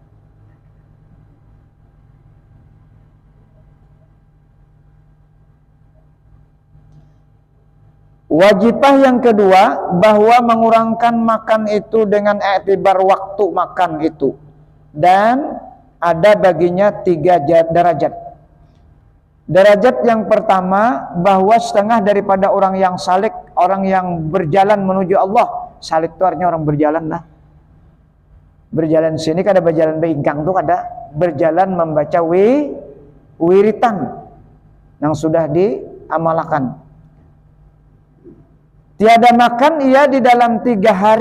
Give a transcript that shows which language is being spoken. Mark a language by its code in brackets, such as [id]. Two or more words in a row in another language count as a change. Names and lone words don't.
[id] Wajibah yang kedua, bahwa mengurangkan makan itu dengan iktibar waktu makan itu. Dan ada baginya 3 derajat. Derajat yang pertama, bahwa setengah daripada orang yang salik, orang yang berjalan menuju Allah. [bjn] Salik itu artinya orang berjalan lah. Berjalan sini kada berjalan beingkang tuh kada berjalan membaca wiritan yang sudah diamalkan. [id] Tiada makan ia di dalam 3 hari.